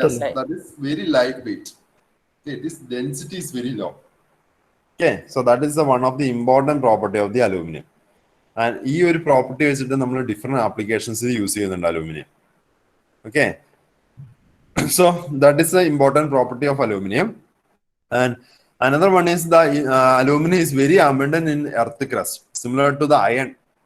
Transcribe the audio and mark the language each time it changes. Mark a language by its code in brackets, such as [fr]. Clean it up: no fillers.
[en] Yes, that is very lightweight. Okay, this density is very low. Okay, so that is one of the important property of the aluminum. [ml] And ഈ ഒരു property വെച്ചിട്ട് നമ്മൾ different ആപ്ലിക്കേഷൻസിൽ use ചെയ്യുന്നുണ്ട് aluminium. [en] Okay, so that is the important property of aluminum. And another one is the aluminum is very abundant in earth crust, similar to the iron.